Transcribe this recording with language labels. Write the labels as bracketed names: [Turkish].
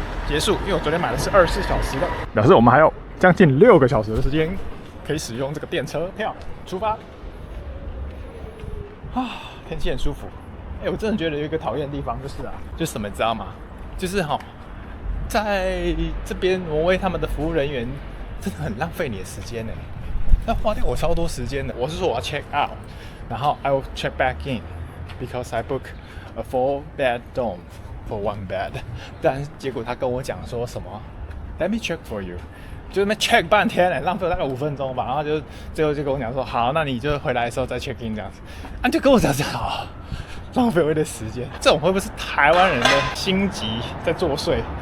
[Chinese] 結束，因為我昨天買的是24小時的，表示我們還有將近6個小時的時間可以使用這個電車票出發。天氣很舒服。我真的覺得有一個討厭的地方就是什麼，你知道嗎？就是在這邊挪威他們的服務人員真的很浪費你的時間要花掉我超多時間的。我是說我要 check out， 然後 [English] I will check back in because I book a 4-bed dorm。For 1 bed， [Chinese] 但結果他跟我講說什麼 ？ [English] Let me check for you， [Chinese] 就那邊 check 半天浪費了大概5分鐘吧。然後就最後就跟我講說，好，那你就回來的時候再 check in 這樣子。就跟我講好，浪費我的時間。這種會不會是台灣人的心急在作祟？